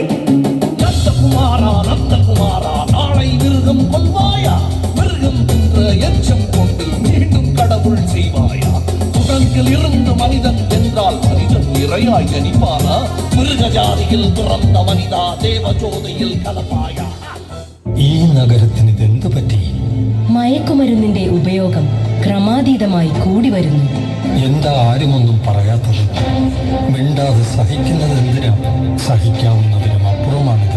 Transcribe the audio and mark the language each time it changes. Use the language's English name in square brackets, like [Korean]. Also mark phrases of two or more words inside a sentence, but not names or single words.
[Tamil] நந்தகுமாரா, நாளை மிருகம் கொள்வாயா? மிருகம் என்ற எச்சம் கொண்டு மீண்டும் கடவுள் செய்வாயா? குரங்கில் இருந்து மனிதன் என்றால் மனிதன் இறையாய் ஜனிப்பானா? மிருக ஜாதியில் பிறந்த மனிதா, [Malayalam] ദേവജോതിയിൽ കലപ്പായ. ഈ നഗരത്തിന് ഇതെന്ത് പറ്റി? മയക്കുമരുന്നിന്റെ ഉപയോഗം ക്രമാതീതമായി കൂടി വരുന്നു. എന്താ ആരുമൊന്നും പറയാത്തത്? മിണ്ടാതെ സഹിക്കുന്നത് എന്തിനാ? സഹിക്കാവുന്നതിനും അപ്പുറമാണിത്.